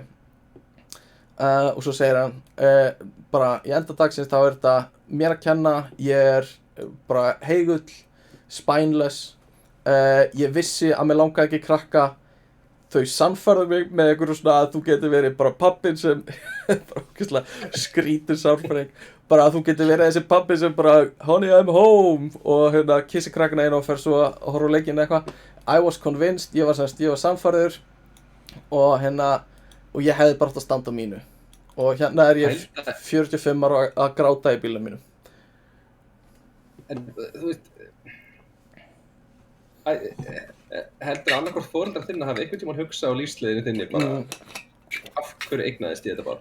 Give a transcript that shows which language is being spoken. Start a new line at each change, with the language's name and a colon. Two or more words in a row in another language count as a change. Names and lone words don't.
Icelandic: Og svo segir hann, bara í enda dagsins þá er þetta mér að kenna, ég er bara heigull, spineless, ég vissi að mér langaði ekki krakka, þau sannfærðu mig með einhverju svona að þú getur verið bara pappin sem, bara ógeðslega skrítur sálfræðing, bara að þú getur verið þessi pappin sem bara
English: honey I'm home
Icelandic: og kissi krakkana einu og fer svo að horfa á leikinn eitthvað.
English: I was convinced,
Icelandic: ég var sannfærður og og ég hefði bara átt að standa á mínu og er ég 45 ára að gráta í bílnum mínum. En þú veist, heldur annarkvort foreldrar þinna hafi einhvern tímann hugsað á lífsleiðinni þinni bara af hverju eignaðist ég þetta bara?